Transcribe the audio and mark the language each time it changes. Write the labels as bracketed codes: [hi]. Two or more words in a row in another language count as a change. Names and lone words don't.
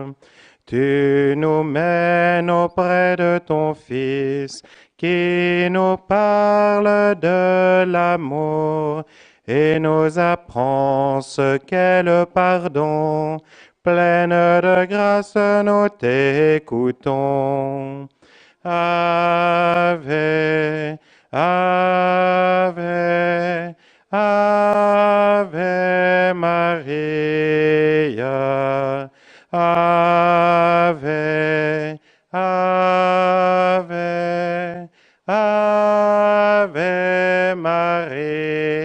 [fr] Tu nous mènes auprès de ton Fils, qui nous parle de l'amour et nous apprend ce qu'est le pardon. Pleine de grâce, nous t'écoutons. [la] Ave, Ave, Ave Maria. Ave, Ave, Ave Maria.